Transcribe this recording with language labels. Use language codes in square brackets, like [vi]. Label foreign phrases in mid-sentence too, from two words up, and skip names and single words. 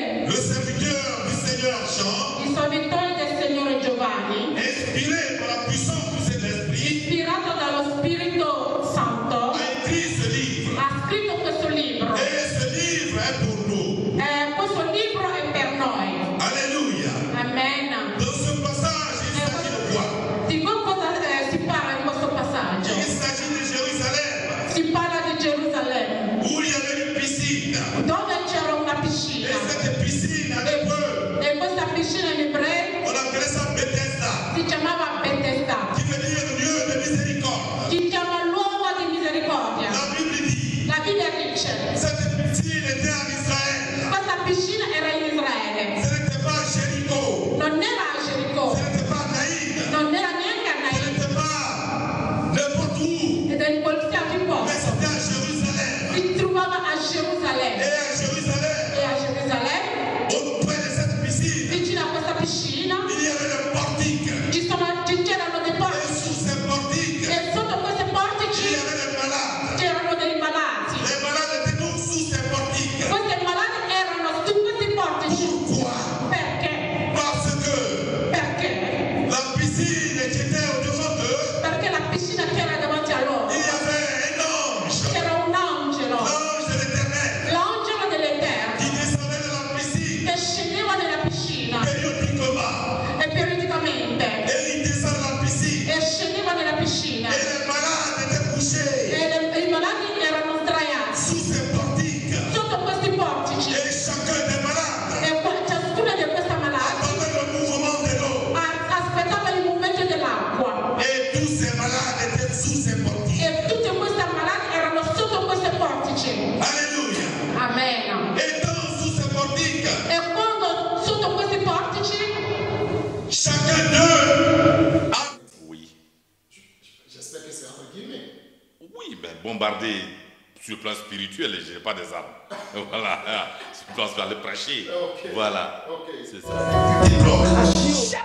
[fr] Le serviteur du Seigneur Jean, [it] il servitore del Signore Giovanni, [fr] inspiré par la puissance de l'Esprit, [it] ispirato dallo Spirito Santo, [fr] a écrit ce livre. [it] ha scritto questo libro. [fr] Et ce livre est pour nous. [it] Questo libro è per noi. [fr] Alléluia. [it] Amen. [fr] Dans ce passage, il s'agit de quoi? [it] Di cosa si parla in questo passaggio? [fr] Il s'agit de Jérusalem. [it] Si parla di Gerusalemme, [fr] Où il y avait une piscine. [it] dove c'era una piscina. [fr] Et cette piscine en hébreu, [it] E questa piscina in ebreo [fr] on appelait ça Bethesda, [it] si chiamava Bethesda, [fr] qui veut dire lieu de miséricorde. [it] si chiama luogo di misericordia. [fr] La Bible dit, [it] La Bibbia dice, [fr] cette piscine était en Israël. [it] questa piscina era in Israele, [fr] Ce n'était pas Jéricho. [it] non era a Gerico, [fr] Ce n'était pas Naïd. [it] non era neanche a [fr] Ce [it] Nain, [fr] n'était pas n'importe où. [it] ed è in qualsiasi [fr] Mais [it] posto. [fr] c'était à Jérusalem. [it] Si trovava a [fr] Et [it] Gerusalemme, [fr] à Jérusalem, [it] e a Gerusalemme, [fr] auprès de cette piscine, [it] vicino a questa piscina, [fr] il y avait le portique. [it] c'erano dei [fr] Et [it] portici, [fr] sous ces portiques, [it] e sotto questi [fr] il [it] portici [fr] y avait les malades. [it] c'erano dei malati. [fr] Les malades étaient donc sous ces portiques. [it] Questi malati erano su questi portici. [fr] Pourquoi? [it] Perché? [fr] Parce que [it] Perché? [fr] la piscine qui était au-devant d'eux, [it] Perché la piscina che era davanti a loro [fr] il y avait un ange, [it] c'era un angelo, [fr] l'ange de l'Éternel, [it] l'angelo dell'Eterno, [fr] qui descendait de la piscine [it] che scendeva nella piscina [fr] périodiquement. [it] e periodicamente [fr] Et il descend de la piscine. [it] e scendeva nella piscina [fr] Et les malades étaient couchés [it] e i malati erano sdraiati [fr] sous ces portiques. [it] sotto questi portici [fr] Et chacun des malades [it] e ciascuna di queste malate [fr] attendait le mouvement de l'eau. [it] aspettava il movimento dell'acqua [fr] Et tous ces malades étaient sous ces portiques. [it] e tutte queste malate erano sotto questi portici. [fr] Alléluia. [it] Amen. [fr] Et dans sous ces portiques, [it] E quando sotto questi portici [fr] chacun d'eux a... Oui. J'espère que c'est entre guillemets. Oui, mais bombarder sur le plan spirituel, je n'ai pas des armes. Voilà. Sur le plan spirituel, aller prêcher. Ok. Voilà. Ok. C'est ça.